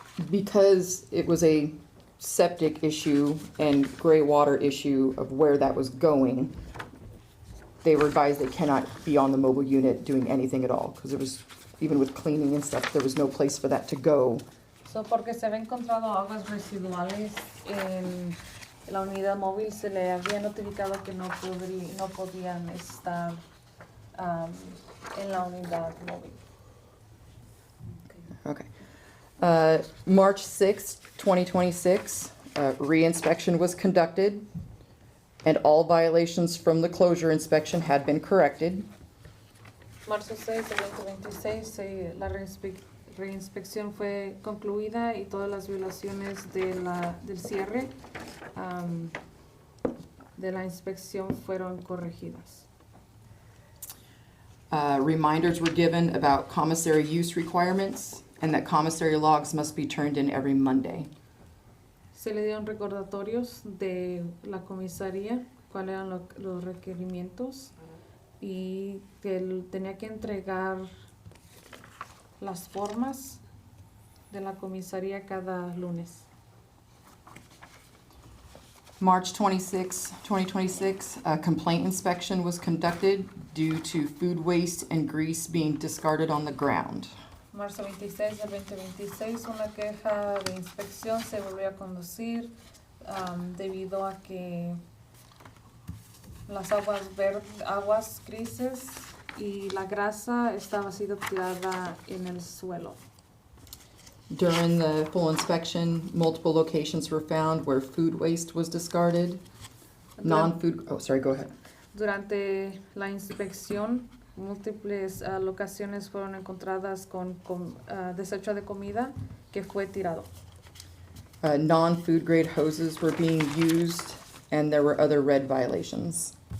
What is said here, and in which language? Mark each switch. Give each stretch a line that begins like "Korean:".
English: Because it was a septic issue and gray water issue of where that was going, they were advised they cannot be on the mobile unit doing anything at all, because it was, even with cleaning and stuff, there was no place for that to go.
Spanish: So, porque se había encontrado aguas residuales en la unidad móvil, se le había notificado que no podían estar en la unidad móvil.
English: Okay. March 6th, 2026, re-inspection was conducted, and all violations from the closure inspection had been corrected.
Spanish: Marzo 6 de 2026, la reinspección fue concluida y todas las violaciones del cierre de la inspección fueron corregidas.
English: Reminders were given about commissary use requirements and that commissary logs must be turned in every Monday.
Spanish: Se le dieron recordatorios de la comisaría, cuáles eran los requerimientos y que él tenía que entregar las formas de la comisaría cada lunes.
English: March 26, 2026, a complaint inspection was conducted due to food waste and grease being discarded on the ground.
Spanish: Marzo 26 del 2026, una queja de inspección se volvió a conducir debido a que las aguas grises y la grasa estaba siendo tirada en el suelo.
English: During the full inspection, multiple locations were found where food waste was discarded. Non-food, oh, sorry, go ahead.
Spanish: Durante la inspección, múltiples locaciones fueron encontradas con desecho de comida que fue tirado.
English: Non-food grade hoses were being used, and there were other red violations.